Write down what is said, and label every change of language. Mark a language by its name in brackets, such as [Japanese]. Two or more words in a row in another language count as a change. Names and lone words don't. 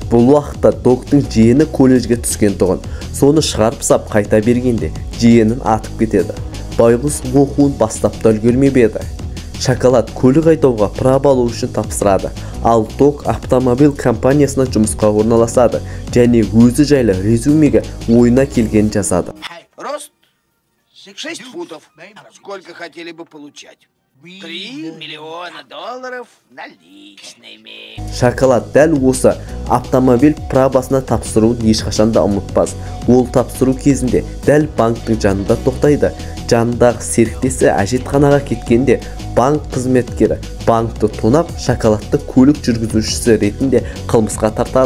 [Kazakh] Бұл уақытта Доктың жиені колледжге түскен тұғын. Соны шығарып сап қайта бергенде жиенін атып кетеді. Байғұс оқуын бастап та үлгермеп еді. Шоколад көлік айдауға право алу үшін тапсырады. Ал Док автомобиль компаниясына жұмысқа орналасады және өзі жайлы резюмеге ойына келген жазады. [Russian] Рост 6 футов. Сколько хотели бы получать? 3 миллиона долларов наличными. [Kazakh] Шоколад дәл осы автомобиль правосына тапсыруын ешқашан да ұмытпас. Ол тапсыру кезінде дәл банктың жанында тоқтайды. Жанындағы серіктесі әжетханаға кеткенде банк қызметкері банкты тонап шоколадты көлік жүргізушісі ретінде қылмысқа тартады.